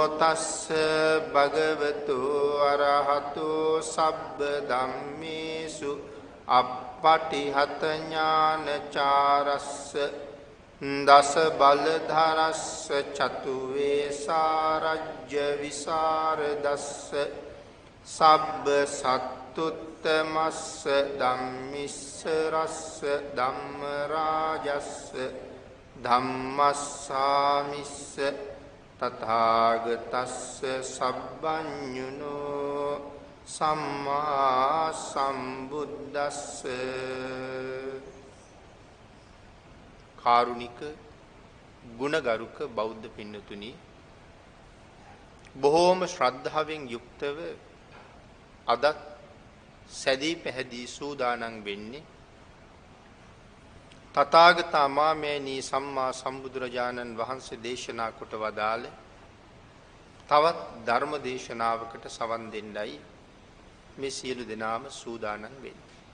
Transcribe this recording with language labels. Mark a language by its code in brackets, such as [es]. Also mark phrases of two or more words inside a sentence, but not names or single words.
[pi] තස්ස භගවතු අරහතු සබ්බ ධම්මේසු අප්පටිහත ඥානචාරස්ස දස බලධරස්ස චතු වේසාරජ්‍ය විසරදස්ස සබ්බ සත්තුත්තමස්ස ධම්මිස්ස රස්ස ධම්ම රාජස්ස ධම්මස්සාමිස්ස තථාගතස්ස සබ්බඤුනෝ සම්මා සම්බුද්දස්ස [si] කාරුණික ගුණගරුක බෞද්ධ පින්නතුනි බොහෝම ශ්‍රද්ධාවෙන් යුක්තව අදත් සැදී පැහැදී සූදානම් වෙන්නේ තථාගත අමාමේනී සම්මා සම්බුදුරජාණන් වහන්සේ දේශනා කොට වදාළ තවත් ධර්ම දේශනාවකට සවන් දෙන්නයි මේ සියලු දෙනාම සූදානම් වෙන්නේ.